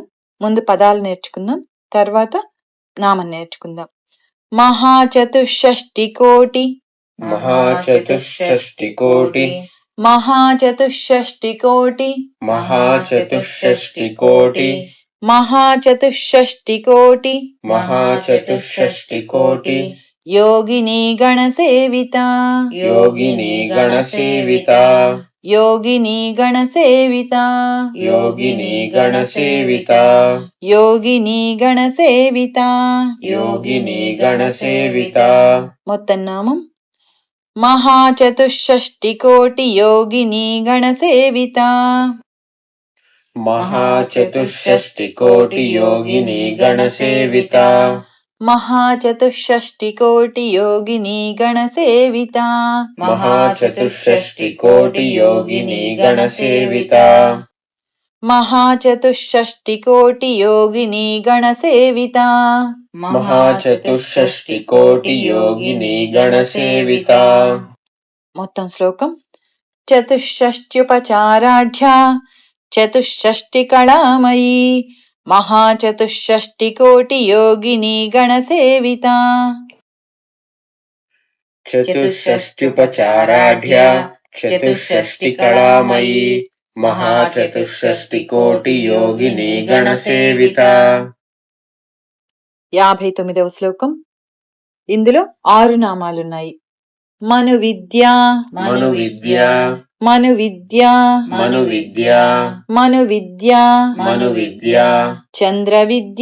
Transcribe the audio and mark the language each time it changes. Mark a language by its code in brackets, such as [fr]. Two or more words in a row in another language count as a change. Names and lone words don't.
[te] ముందు పదాలు నేర్చుకుందాం, తర్వాత నామం నేర్చుకుందాం. [sa] మహాచతుషష్టికోటి, మహాచతుషష్టికోటి, మహాచతుషష్టికోటి, మహాచతుషష్టికోటి, महाचतुष्षष्टिकोटि महाचतुष्षष्टिकोटि योगिनी गणसेविता योगिनी गणसेविता योगिनी गणसेविता योगिनी गणसेविता योगिनी गणसेविता योगिनी गणसेविता [te] మొత్తం నామం [sa] महाचतुष्षष्टिकोटि योगिनी गणसेविता महाचतुष्षष्टिकोटि योगिनी गणसेविता महाचतुष्षष्टिकोटि योगिनी गणसेविता महाचतुष्षष्टिकोटि योगिनी गणसेविता महाचतुष्षष्टिकोटि योगिनी गणसेविता महाचतुष्षष्टिकोटि योगिनी गणसेविता [te] మొత్తం శ్లోకం [sa] చతుషష్ట్యుపచారాఢ్యా చతుషష్టికళామయీ महाचतुष्षष्टिकोटि योगिनी गणसेविता चतुष्षष्ट्युपचाराढ्या चतुष्षष्टिकళామయీ महाचतुष्षष्टिकोटि योगिनी गणसेविता [te] 59వ శ్లోకం ఇందులో 6 నామాలున్నాయి. [sa] మనువిద్య మనువిద్య మనువిద్య మనువిద్య మనువిద్య మనువిద్య చంద్రవిద్య